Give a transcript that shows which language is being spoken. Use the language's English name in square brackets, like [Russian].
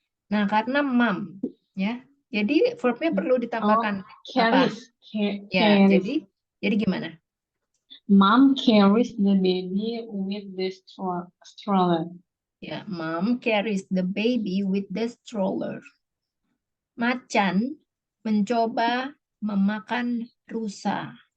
[Indonesian] Nah, karena mom, ya, jadi verbnya perlu ditambahkan [English] carries. [Indonesian] Ya, jadi gimana? [English] Mom carries the baby with the stroller. Ya, mom carries the baby with the stroller. [Indonesian] Macan mencoba memakan rusa.